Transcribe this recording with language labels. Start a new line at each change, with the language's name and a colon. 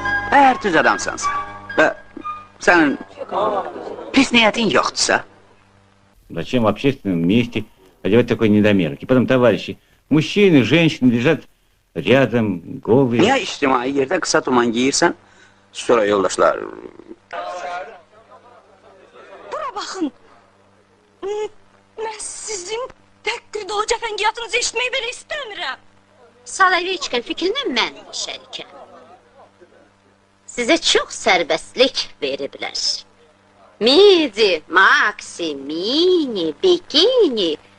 Azerbaijani: Eğer düz adamsansa ve senin pis niyetin yoksa...
Russian: Зачем в общественном месте одевать такой недомерок? И потом, товарищи, мужчины, женщины лежат rядом, голые.
Azerbaijani: Niye içtimai yerde kısa tuman giyirsen, sonra yoldaşlar... Bura baxın. Mən sizin təqqir dolu cəfəngiyatınızı eşitməyi belə istəmirəm. Salaveçka fikrinə mən şərikəm. Sizə çox sərbəstlik veriblər. Midi, maxi, mini, bikini.